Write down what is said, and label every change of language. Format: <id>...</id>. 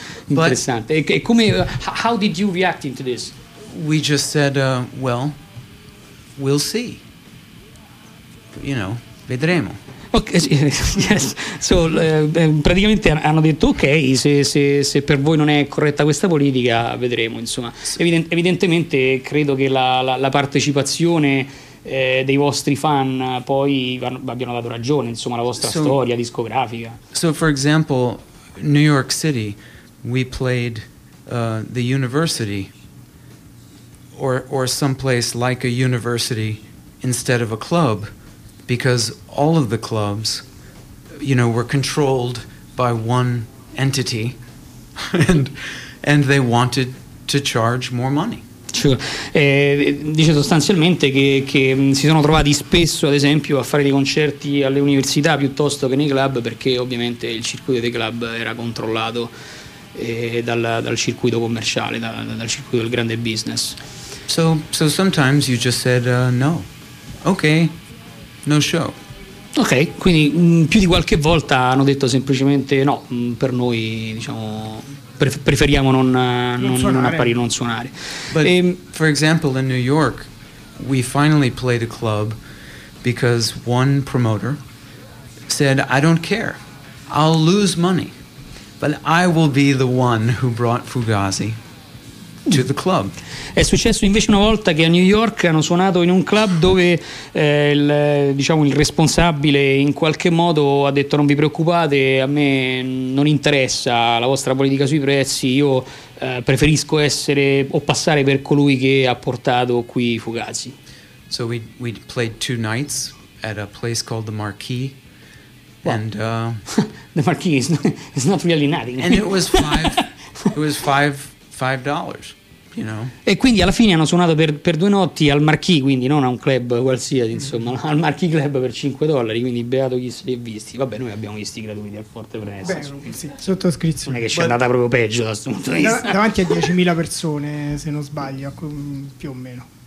<it>Interessante. E come,</it> <en>how did you react into this? We just said, well, we'll see. You know,</en> <it>vedremo.</it> <en>Okay, yes. So,</en> <it>praticamente hanno detto ok, se per voi non è corretta questa politica, vedremo, insomma. Evidentemente credo che la partecipazione dei vostri fan poi abbiano dato ragione, insomma, la vostra storia discografica.</it> <en>So, for example, New York City, we played the university or some place like a university instead of a club. Because all of the clubs, you know, were controlled by one entity, and they wanted to charge more money. Sure.</en> <it>Dice sostanzialmente che si sono trovati spesso, ad esempio, a fare dei concerti alle università piuttosto che nei club, perché ovviamente il circuito dei club era controllato dal circuito commerciale, dal circuito del grande business.</it> <en>So sometimes you just said no, okay. No show.</en> <it>Ok, quindi più di qualche volta hanno detto semplicemente no, per noi, diciamo, preferiamo non apparire, non suonare.</it> <en>But for example, in New York, we finally played a club because one promoter said, I don't care, I'll lose money, but I will be the one who brought Fugazi to the club.</en> <it>È successo invece una volta che a New York hanno suonato in un club dove il responsabile in qualche modo ha detto non vi preoccupate, a me non interessa la vostra politica sui prezzi, io preferisco essere o passare per colui che ha portato qui Fugazi.</it> <en>So we played two nights at a place called the Marquee. Well, and the Marquee is not really nothing. And it was five dollars. You know.</en> <it>E quindi alla fine hanno suonato per due notti al Marquee, quindi non a un club qualsiasi, insomma, al Marquee Club per $5, quindi beato chi se li è visti. Vabbè, noi abbiamo visti gratuiti al forte prezzo. Beh, sì, sottoscrizione. Non è che ci è andata proprio peggio da questo punto di vista. Davanti a 10.000 persone, se non sbaglio, più o meno.</it>